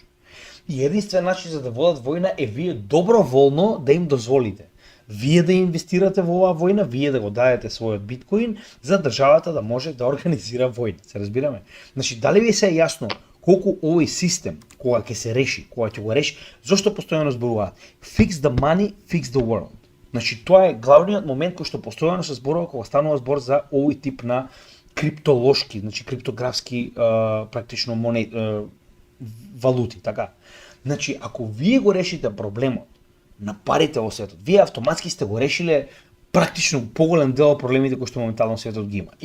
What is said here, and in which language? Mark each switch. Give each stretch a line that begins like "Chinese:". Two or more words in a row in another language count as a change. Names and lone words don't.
Macedonian: И единствен начин за да водат војна е вие доброволно да им дозволите. Вие да инвестирате во оваа војна, вие да го дадете својот биткоин за државата да може да организира војна. Се разбираме? Значи, дали ви се е јасно колку овој систем, кога ќе се реши, кога ќе го реши, зошто постојано зборуваат?
English: Fix the money, fix the world.
Macedonian: Значи, тоа е главниот момент кој што постојано се зборува кога станува збор за овој тип на криптолошки, значи криптографски практично валути, така. Значи, ако вие го решите проблемот на парите во светот, вие автоматски сте го решиле практично поголем дел од проблемите кои што моментално светот ги има.